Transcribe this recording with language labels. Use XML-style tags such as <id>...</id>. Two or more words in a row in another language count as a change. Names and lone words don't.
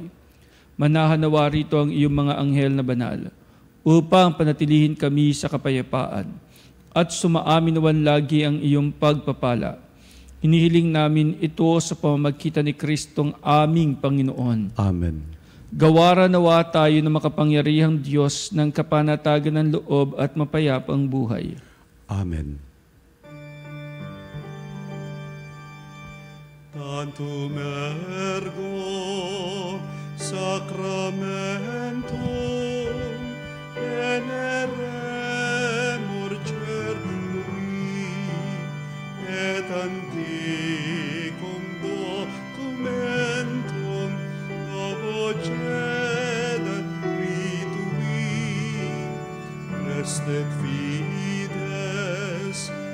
<tl>Manahan nawa rito ang iyong mga anghel na banal, upang panatilihin kami sa kapayapaan, at sumaamin nawan lagi ang iyong pagpapala. Hinihiling namin ito sa pamamagitan ni Kristong aming Panginoon. Amen. Gawara nawa tayo ng makapangyarihang Diyos ng kapanatagan ng loob at mapayapang buhay. Amen.</tl> <la>Tantum ergo sacramentum veneremur certui et antiquum documentum vocedat ritui restet fides</la>